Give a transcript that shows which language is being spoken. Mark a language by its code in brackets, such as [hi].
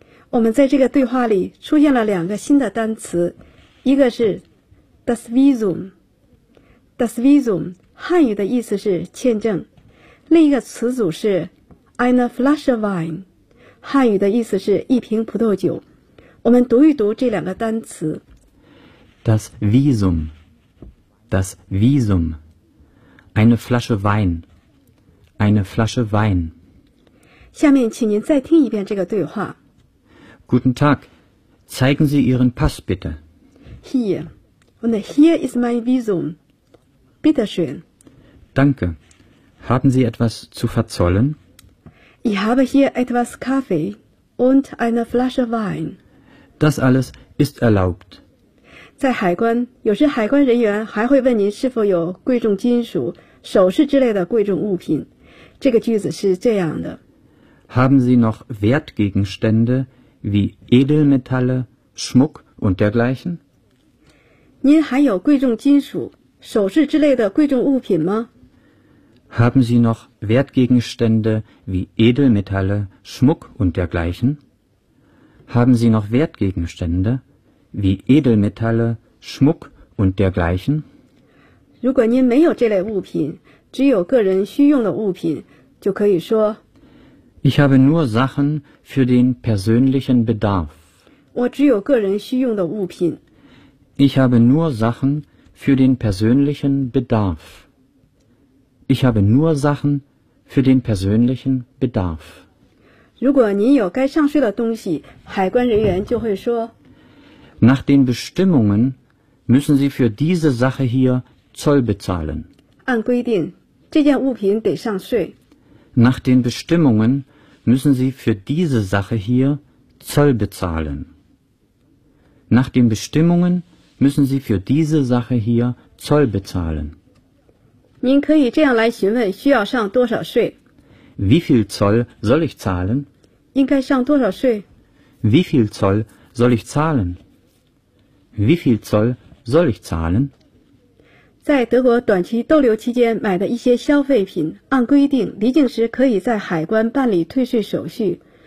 [zh] 我们在这个对话里出现了两个新的单词，一个是 das Visum， das Visum 汉语的意思是签证，另一个词组是 eine Flasche Wein， 汉语的意思是一瓶葡萄酒。我们读一读这两个单词。 [de] Das Visum, das Visum, eine Flasche Wein, eine Flasche Wein. [zh] 下面请您再听一遍这个对话。 [de] Guten Tag, zeigen Sie Ihren Pass bitte. Hier, und hier ist mein Visum. Bitte schön. Danke, haben Sie etwas zu verzollen? Ich habe hier etwas Kaffee und eine Flasche Wein. Das alles ist erlaubt. [zh] 在海关，有时海关人员还会问您是否有贵重金属、首饰之类的贵重物品。这个句子是这样的 [de] ：Haben Sie noch Wertgegenstände wie Edelmetalle, Schmuck und dergleichen？ [zh] 您还有贵重金属、首饰之类的贵重物品吗 [de] ？Haben Sie noch Wertgegenstände wie Edelmetalle, Schmuck und dergleichen？ Haben Sie noch Wertgegenstände？ Wie Edelmetalle, Schmuck und dergleichen? [zh] 如果您没有这类物品，只有个人需用的物品，就可以说 [de] Ich habe nur Sachen für den persönlichen Bedarf. [zh] 我只有个人需用的物品。 [de] Ich habe nur Sachen für den persönlichen Bedarf. Ich habe nur Sachen für den persönlichen Bedarf. [zh] 如果您有该上税的东西，海关人员就会说 [de] Nach den Bestimmungen müssen Sie für diese Sache hier Zoll bezahlen. [zh] 按规定，这件物品得上税。 [de] Nach den Bestimmungen müssen Sie für diese Sache hier Zoll bezahlen. Nach den Bestimmungen müssen Sie für diese Sache hier Zoll bezahlen. [zh] 您可以这样来询问，需要上多少税 [de] ？Wie viel Zoll soll ich zahlen? [zh] 应该上多少税 [de] ？Wie viel Zoll soll ich zahlen? Wie viel Zoll soll ich zahlen? [zh] 在德国短期逗留期间买的一些消费品，按规定离境时可以在海关办理退税手续。